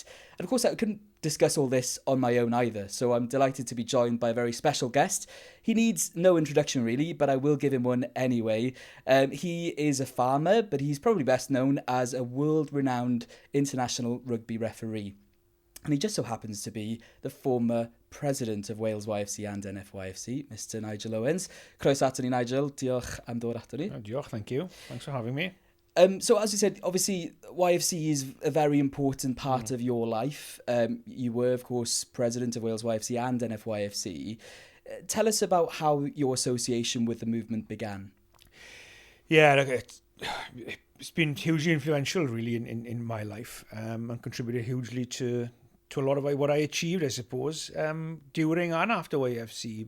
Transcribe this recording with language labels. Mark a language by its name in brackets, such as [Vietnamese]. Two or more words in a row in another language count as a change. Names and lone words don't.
[English] And of course, I couldn't discuss all this on my own either, so I'm delighted to be joined by a very special guest. He needs no introduction really, but I will give him one anyway. He is a farmer, but he's probably best known as a world-renowned international rugby referee. And he just so happens to be the former president of Wales YFC and NFYFC, Mr Nigel Owens. [Welsh] Croeso ato ni, Nigel. Diolch am ddod ato ni. Diolch, [English] thank you. Thanks for having me. So as you said, obviously YFC is a very important part of your life. You were, of course, president of Wales YFC and NFYFC. Tell us about how your association with the movement began. Yeah, look, it's been hugely influential, really, in my life, and contributed hugely to a lot of what I achieved, I suppose, during and after YFC.